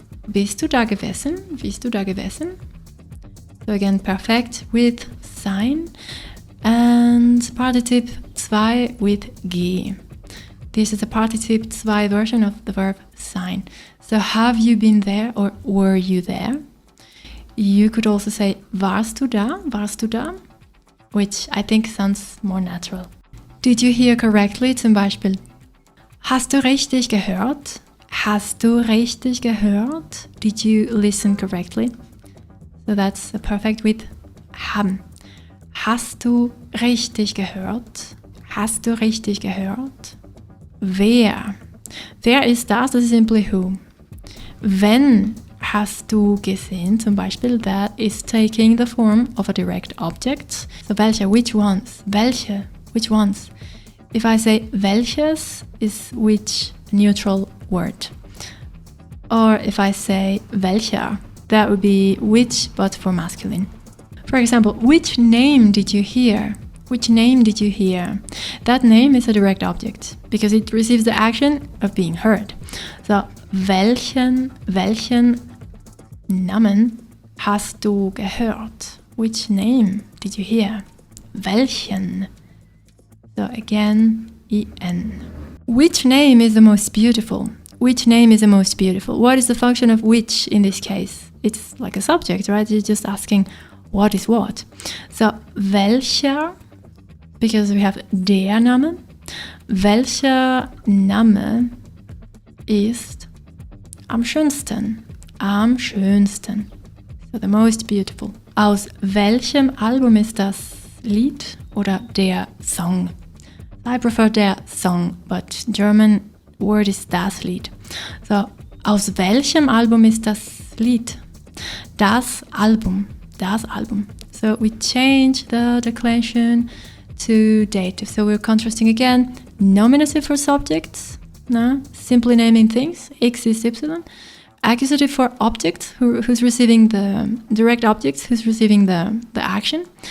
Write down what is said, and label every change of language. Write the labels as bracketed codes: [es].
[de] Bist du da gewesen? [en] Bist du da gewesen? So again, perfect with sign and partizip 2 with G. This is the partizip 2 version of the verb sein. So have you been there or were you there? You could also say [de] warst du da? Warst du da? [en] Which I think sounds more natural. Did you hear correctly? [de] Zum Beispiel, hast du richtig gehört? Hast du richtig gehört? [en] Did you listen correctly? So that's a perfect with haben. [de] Hast du richtig gehört? Hast du richtig gehört? Wer? Wer ist das? Das ist [en] simply who. [de] Wenn hast du gesehen, zum Beispiel, [en] that is taking the form of a direct object. So welche, which ones? Welche, which ones? If I say welches is which neutral word. Or if I say welcher, that would be which but for masculine. For example, which name did you hear? Which name did you hear? That name is a direct object because it receives the action of being heard. [de] So, welchen Namen hast du gehört? [en] Which name did you hear? Welchen? So again, en. Which name is the most beautiful? Which name is the most beautiful? What is the function of which in this case? It's like a subject, right? You're just asking what is what. So, welcher, because we have der Name. [de] Welcher Name ist am schönsten? Am schönsten. [en] So, the most beautiful. [de] Aus welchem Album ist das Lied oder der Song? [en] I prefer der Song, but German word is das Lied. [de] So, aus welchem Album ist das Lied? Das Album. Das Album. [en] So we change the declension to dative. So we're contrasting again nominative for subjects, no? Simply naming things, X is Y. Accusative for objects, who's receiving the direct objects, who's receiving the action.